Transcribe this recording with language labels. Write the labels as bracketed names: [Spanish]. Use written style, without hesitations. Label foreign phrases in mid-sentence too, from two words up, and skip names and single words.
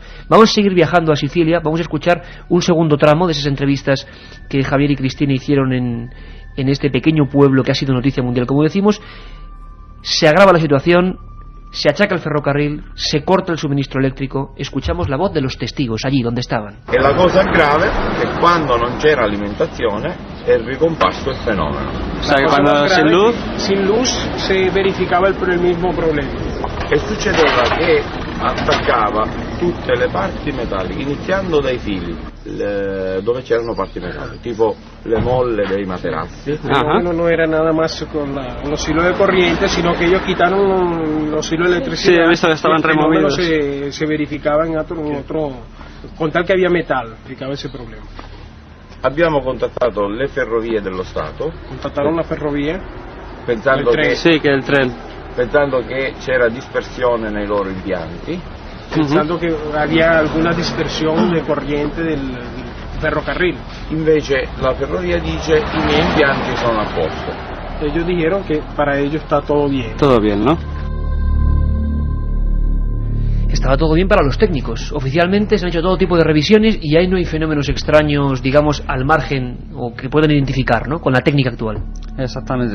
[Spanish] Vamos a seguir viajando a Sicilia, vamos a escuchar un segundo tramo de esas entrevistas que Javier y Cristina hicieron en este pequeño pueblo que ha sido noticia mundial. Como decimos, se agrava la situación, se achaca el ferrocarril, se corta el suministro eléctrico. Escuchamos la voz de los testigos allí donde estaban. [Italian] E la cosa grave è che quando non c'era alimentazione è ricomparso il fenomeno. [Spanish] O sea, que cuando sin luz se verificaba el mismo problema. [Italian] E succedeva che attaccava tutte le parti metalliche, iniziando dai fili dove c'erano parti metalliche, tipo le molle dei materassi. [Spanish] No era nada más con los hilos de corriente, sino que ellos quitaron los hilos de electricidad. Sí, he visto que estaban removidos. Se verificaba en otro, con tal que había metal, verificaba ese problema. [Italian] Abbiamo contattato le ferrovie dello Stato. [Spanish] Contattaron la ferrovia. [Italian] Pensando che il tren. Pensando che c'era dispersione nei loro impianti. [Spanish] Pensando que había alguna dispersión de corriente del ferrocarril. [Italian] Invece la ferrovia dice i miei impianti sono a posto. [Spanish] Ellos dijeron que para ellos está todo bien. Todo bien, ¿no? Estaba todo bien para los técnicos. Oficialmente se han hecho todo tipo de revisiones y ahí no hay fenómenos extraños, digamos, al margen o que puedan identificar, ¿no?, con la técnica actual. Exactamente.